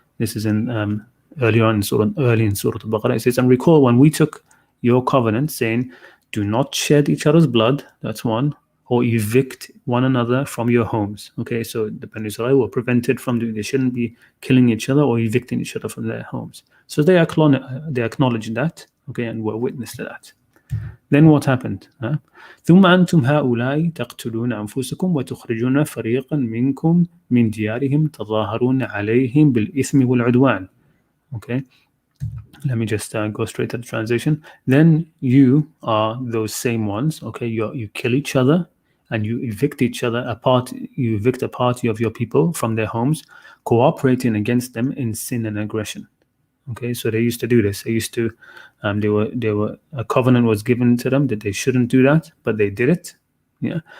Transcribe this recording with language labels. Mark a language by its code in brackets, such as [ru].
[en] This is in early in Surah Al-Baqarah. It says, and recall when we took your covenant, saying, do not shed each other's blood. That's one. Or evict one another from your homes. Okay, so the Bani Israel were prevented from doing. They shouldn't be killing each other or evicting each other from their homes. So they acknowledged that. Okay, and were witness to that. Then what happened? [ar] ثم أنتم هؤلاء تقتلون أنفسكم وتخرجون فريقا منكم من ديارهم تظاهرون عليهم بالإثم والعدوان. [en] Okay. Let me just go straight to the translation. Then you are those same ones, okay? You kill each other and you evict each other apart. You evict a party of your people from their homes, cooperating against them in sin and aggression. Okay, so they used to do this. They used to, they were a covenant was given to them that they shouldn't do that, but they did it. Yeah.